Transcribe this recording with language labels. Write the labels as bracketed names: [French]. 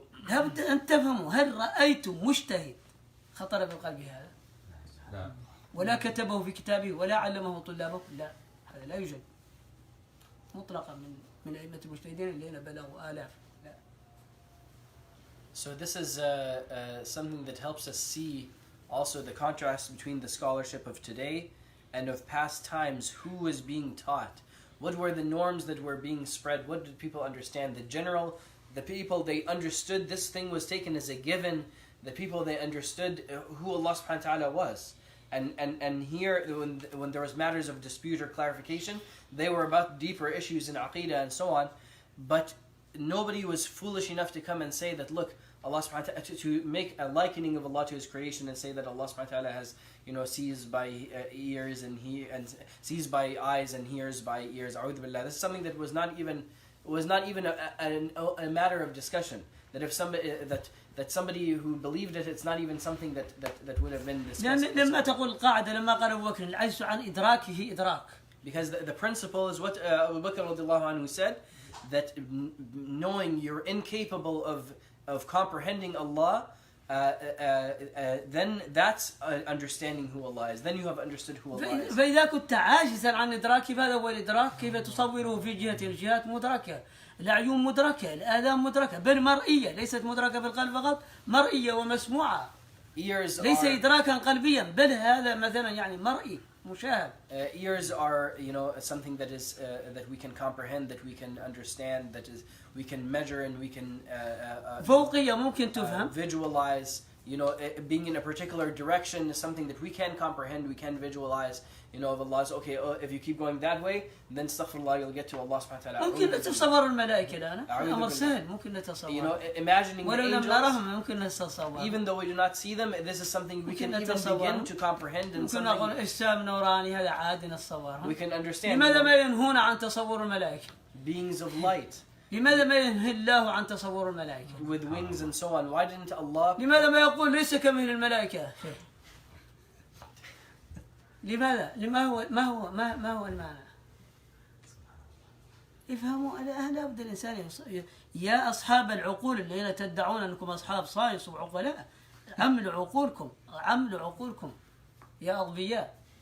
[Arabic] لابد أن تفهموا، هل رأيتم مجتهد خطر بالقلب هذا؟ لا. ولا كتبه في كتابه ولا علمه طلابه؟ لا، هذا لا يوجد مطلقا من أئمة المجتهدين الذين بلغوا آلاف. لا. [English] So this is something that helps us see also the contrast between the scholarship of today and of past times. Who was being taught? What were the norms that were being spread? What did people understand? The people, they understood this thing was taken as a given. The people, they understood who Allah subhanahu wa ta'ala was. And here, when there was matters of dispute or clarification, they were about deeper issues in Aqidah and so on. But nobody was foolish enough to come and say that, look, Allah subhanahu wa ta'ala, to make a likening of Allah to His creation and say that Allah subhanahu wa ta'ala has, sees by ears and sees by eyes and hears by ears. A'udhu billah. This is something that was not even a matter of discussion. That if somebody that somebody who believed it, it's not even something that would have been discussed. [Arabic] لما تقول القاعدة لما قال أبو بكر العجز عن إدراكه إدراك. [English] Because the principle is what Abu Bakr radiallahu anhu said, that knowing you're incapable of comprehending Allah, then that's understanding who Allah is. Then you have understood who Allah is. [Arabic] فإذا كنت عاجزا عن إدراك هذا هو الإدراك، كيف تصوره في جهة الجهات مدركة، الأعين مدركة، الآذان مدركة، بل مرئية، ليست مدركة بالقلب فقط، مرئية ومسموعة. ليس إدراكا قلبيا، بل هذا مثلا يعني مرئي مشاهد. [English] Ears are, something that is that we can comprehend, that we can understand, that is we can measure and we can [Arabic] فوقية ممكن تفهم. [English] Visualize. Being in a particular direction is something that we can comprehend, we can visualize. Of Allah's, okay, if you keep going that way, then astaghfirullah, you'll get to Allah subhanahu wa ta'ala. [Arabic] ممكن نتصور الملائكة الآن، أمر سهل ممكن نتصور. [English] Imagining the angels, [Arabic] ممكن نتصور. [English] Even though we do not see them, this is something we can even begin to comprehend and [Arabic] ممكن نقول إجسام نوراني هذا عادي نتصور. [English] We can understand. [Arabic] لماذا ما ينهون عن تصور الملائكة؟ [English] Beings of light. [Arabic] لماذا ما ينهى الله عن تصور الملائكة؟ [English] With wings and so on. Why didn't Allah? [Arabic] لماذا ما يقول ليس كمثل الملائكة؟ لماذا؟ ما هو المعنى؟ افهموا الآن لابد الإنسان يا أصحاب العقول الذين تدعون أنكم أصحاب صايص وعقلاء، عملوا عقولكم يا أغبياء.